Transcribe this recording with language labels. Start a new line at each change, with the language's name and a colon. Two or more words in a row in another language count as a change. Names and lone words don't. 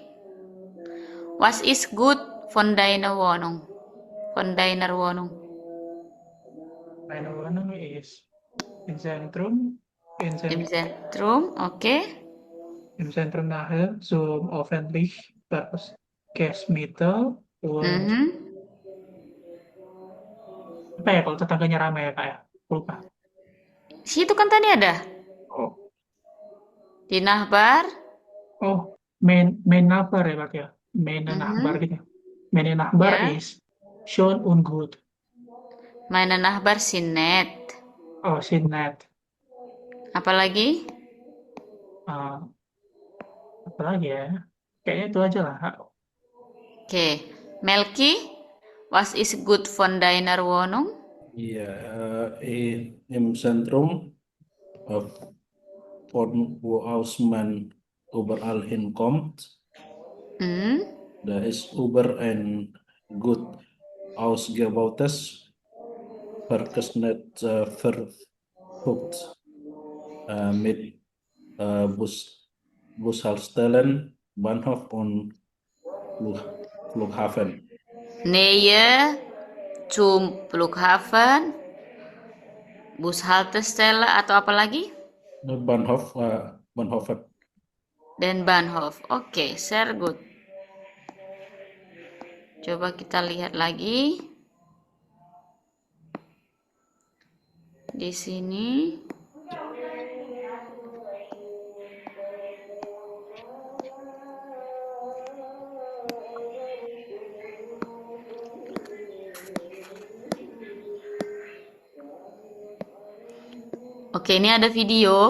German: Was ist gut von deiner Wohnung? Von deiner Wohnung. Meine Wohnung ist im Zentrum, Im Zentrum, oke. im Zentrum Nahe zum öffentlich Verkehrsmittel und
Indonesian: apa ya kalau tetangganya ramai ya Kak ya? Lupa. Situ kan tadi ada. Oh, Di Nachbar. oh
German: main Nachbar
Indonesian: ya Pak ya?
German: Main Nachbar
Indonesian: gitu.
German: Main Nachbar
Indonesian: Ya.
German: is schön und gut. Meine Nachbar sind nett. Oh, sind nett.
Indonesian: Apalagi? Apa lagi ya? Kayaknya itu aja lah. Oke. Melki,
German: was ist gut von deiner Wohnung? Ja, im Zentrum von wo aus man überall hinkommt. Da ist über ein gut ausgebautes Verkehrsnetz verfügt mit Bushaltestellen, Bahnhof und Flughafen. Nähe zum Flughafen, Bushaltestelle
Indonesian: atau apa lagi?
German: Bahnhofen.
Indonesian: Dan Bahnhof. Oke,
German: sehr gut.
Indonesian: Coba kita lihat lagi. Di sini. Oke, ini ada video.